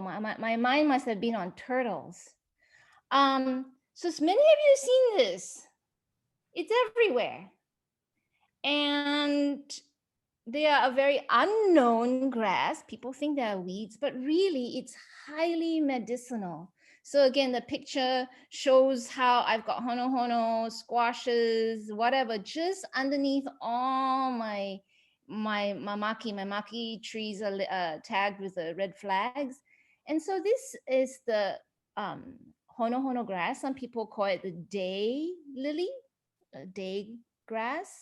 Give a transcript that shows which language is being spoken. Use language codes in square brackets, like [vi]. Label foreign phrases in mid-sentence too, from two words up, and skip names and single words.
[en] My mind must have been on turtles. So many of you have seen this. It's everywhere. And they are a very unknown grass. People think they are weeds, but really it's highly medicinal. So again, the picture shows how I've got hono hono, squashes, whatever, just underneath all my maki trees are tagged with the red flags. And so this is the hono hono grass. Some people call it the day lily, day grass.